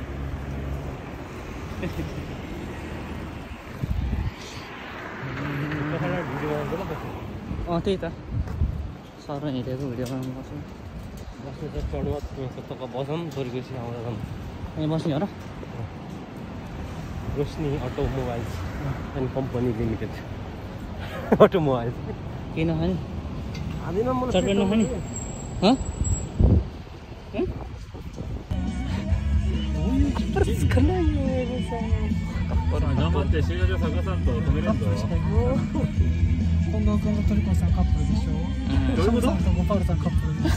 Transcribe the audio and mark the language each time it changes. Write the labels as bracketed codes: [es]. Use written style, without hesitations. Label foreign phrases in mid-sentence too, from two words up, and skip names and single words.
[ne] त्यही त सर हिँडेको भिडियो बनाउनु पर्छ बस्नु त चढ्नु बसौँ थोरैपछि आउँदा यहीँ बस्ने हो र रोशनी अटोमोबाइल्स एन्ड कम्पनी लिमिटेड अटोमोबाइल्स केही नखाने आदिन मलाई चटपट नखाने [ja] 今度君のトリコさんカップルでしょ。どういうことシャムさんとゴパウルさんカップル。